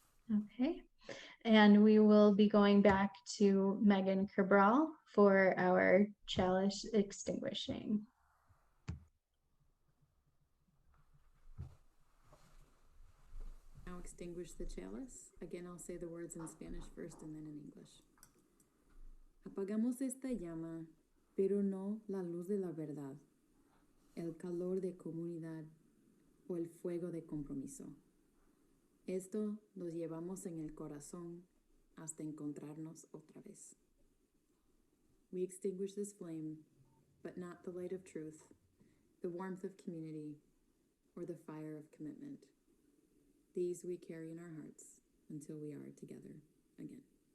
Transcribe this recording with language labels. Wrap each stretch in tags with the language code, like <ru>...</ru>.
<en>Okay, and we will be going back to Megan Cabral for our chalice extinguishing. extinguish the chalice. Again, I'll say the words in Spanish first and then in English.</en> <es>Apagamos esta llama, pero no la luz de la verdad, el calor de comunidad o el fuego de compromiso. Esto lo llevamos en el corazón hasta encontrarnos otra vez.</es> <en>We extinguish this flame, but not the light of truth, the warmth of community, or the fire of commitment. These we carry in our hearts until we are together again.</en>